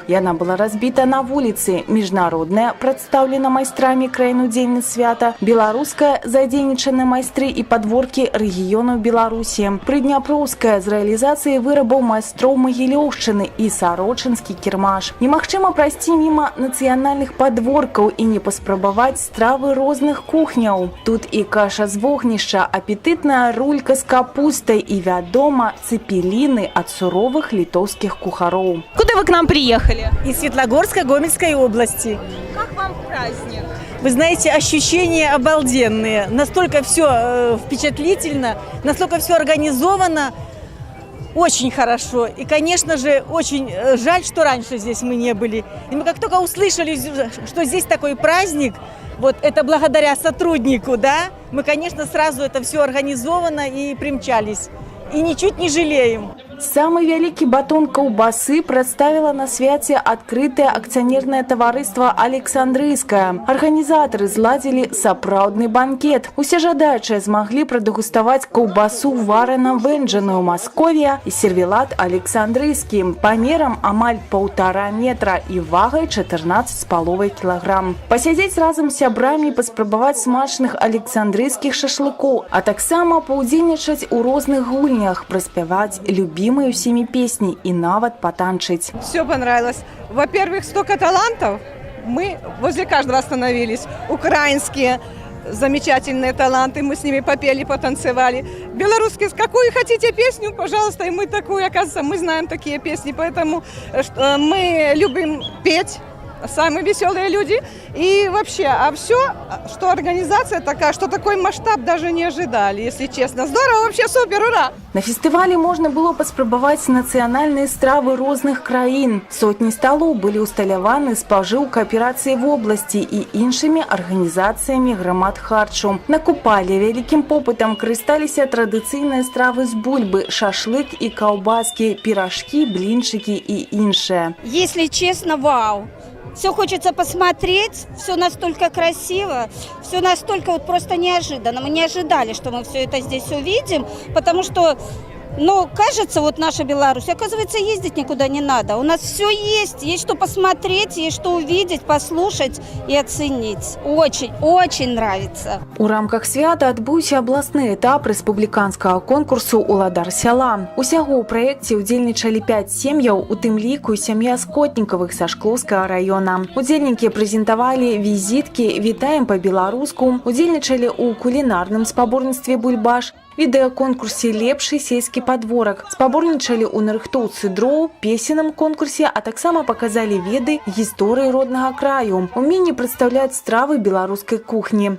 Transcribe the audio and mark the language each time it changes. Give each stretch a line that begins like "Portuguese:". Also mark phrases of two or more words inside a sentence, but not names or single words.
Belarusian: Яна была разбіта на вуліцы, міжнародная прадстаўлена майстрамі краін-удзельніц свята, беларуская задзейнічаны майстры і падворкі рэгіёнаў Беларусі, прыдняпроўская з рэалізацыяй вырабаў майстроў Магілёўшчыны і сарочынскі кірмаш. Немагчыма прайсці міма нацыянальных падворкаў і не паспрабаваць стравы розных кухняў. Тут і каша з вогнішча, апетытная рулька з капустай і, вядома, цэпеліны ад суровых літоўскіх кухароў.
Russian: Куда вы к нам приехали? Из Светлогорска Гомельской области. Как вам праздник? Вы знаете, ощущения обалденные. Настолько все впечатлительно, настолько все организовано. Очень хорошо. И, конечно же, очень жаль, что раньше здесь мы не были. И мы как только услышали, что здесь такой праздник, вот это благодаря сотруднику, да, мы, конечно, сразу это все организовано и примчались. И ничуть не жалеем.
Belarusian: Самый вялікі батон каўбасы прадставіла на свяце адкрытае акцыянернае таварыства «Александрыйскае». Арганізатары зладзілі сапраўдны банкет. Усе жадаючыя змаглі прадэгуставаць каўбасу варана-вэнджаную «Масковія» і сервелат «Александрыйскі» памерам амаль 1,5 метра і вагай 14,5 кілаграм. Пасядзець разам з сябрамі і паспрабаваць смачных александрыйскіх шашлыкоў, а таксама паўдзельнічаць у розных гульнях, праспяваць любімыя
Russian: всеми песни и
Belarusian: нават потанчить.
Russian: Все понравилось. Во-первых, столько талантов. Мы возле каждого остановились. Украинские замечательные таланты. Мы с ними попели, потанцевали. Белорусские, какую хотите песню, пожалуйста, и мы такую. Оказывается, мы знаем такие песни. Поэтому мы любим петь. Самые веселые люди. И вообще, а все, что организация такая, что такой масштаб даже не ожидали, если честно. Здорово, вообще супер, ура!
Belarusian: На фестывале можна было паспрабаваць нацыянальныя стравы розных краін. Сотні сталоў былі ўсталяваны спажыў кааперацыі вобласці і іншымі арганізацыямі грамад харчу. На Купале вялікім попытам карысталіся традыцыйныя стравы з бульбы, шашлык і каўбаскі, пиражкі, блинчики и іншае.
Russian: Если честно, вау! Все хочется посмотреть, все настолько красиво, все настолько вот просто неожиданно. Мы не ожидали, что мы все это здесь увидим, потому что, ну, кажется, вот наша Беларусь, оказывается, ездить никуда не надо. У нас все есть что посмотреть, есть что увидеть, послушать и оценить. Очень, очень нравится.
Belarusian: У рамках свята адбыўся абласны этап рэспубліканскага конкурсу «Уладар сяла». Усяго ў праекце удзельнічалі 5 сем'яў, у тым ліку сям'я Скотнікавых са Шклоўскага района. Удзельнікі прэзентавалі візіткі «Вітаем па-беларуску», удзельнічалі ў кулінарным спаборніцтве «Бульбаш», відэаконкурсе «Лепшы сельскі падворак», спаборнічалі ў нарыхтоўцы дроў, песенным конкурсе, а таксама паказалі веды гісторыі роднага краю, уменне прадстаўляць стравы беларускай кухні.